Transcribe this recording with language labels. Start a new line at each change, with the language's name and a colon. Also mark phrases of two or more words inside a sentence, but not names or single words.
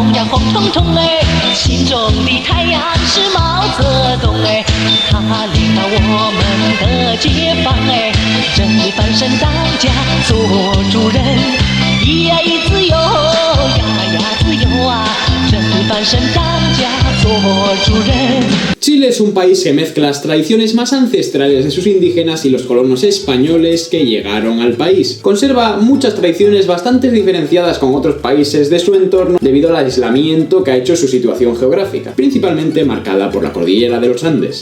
Chinese: 红彤彤哎，心中的太阳是毛泽东哎，他领导我们的解放哎，人民翻身当家做主人，咿呀咿自由呀呀自由啊，人民翻身当家做主人。
Spanish: Chile es un país que mezcla las tradiciones más ancestrales de sus indígenas y los colonos españoles que llegaron al país. Conserva muchas tradiciones bastante diferenciadas con otros países de su entorno debido al aislamiento que ha hecho su situación geográfica, principalmente marcada por la cordillera de los Andes.